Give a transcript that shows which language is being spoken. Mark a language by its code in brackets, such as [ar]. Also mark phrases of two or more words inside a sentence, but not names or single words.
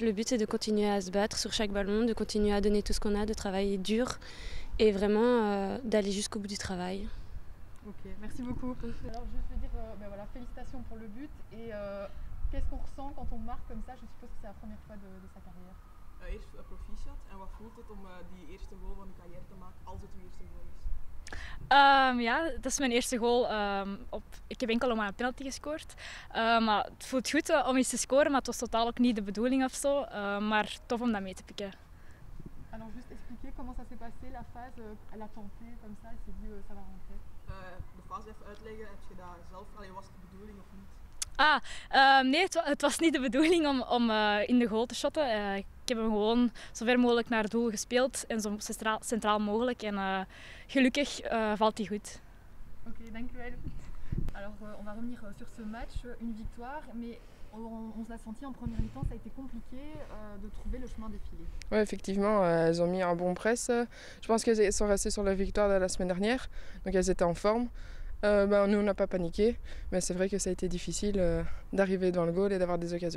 [fr] Le but, c'est de continuer à se battre sur chaque ballon, de continuer à donner tout ce qu'on a, de travailler dur et vraiment d'aller jusqu'au bout du travail. Ok, merci beaucoup. Alors juste veux dire, voilà, félicitations pour le but et qu'est-ce qu'on ressent quand on marque comme ça? Je suppose que c'est la première fois de sa carrière. [nl] Eerst proficiat en wat voelt het om die eerste goal van de carrière te maken als het uw eerste goal is? Ja, dat is mijn eerste goal. Ik heb enkel om een penalty gescoord. Maar het voelt goed om eens te scoren, maar het was totaal ook niet de bedoeling of zo. Maar tof om dat mee te pikken. [fr] Alors juste expliquer comment ça s'est passé, la phase, elle a tenté comme ça, elle s'est dit ça va rentrer. [nl] De fase even uitleggen, heb je dat zelf, was het de bedoeling of niet? Nee, het was niet de bedoeling om in de goal te shotten. Ik heb hem gewoon zo ver mogelijk naar het doel gespeeld en zo centraal mogelijk. En gelukkig valt hij goed. Oké, dankjewel. [fr] Alors on va revenir sur ce match, une victoire, mais on l'a senti en première mi-temps, ça a été compliqué de trouver le chemin défilé. Oui, effectivement, elles ont mis un bon press. Je pense qu'elles sont restées sur la victoire de la semaine dernière, donc elles étaient en forme. Nous, on n'a pas paniqué, mais c'est vrai que ça a été difficile d'arriver dans le goal et d'avoir des occasions.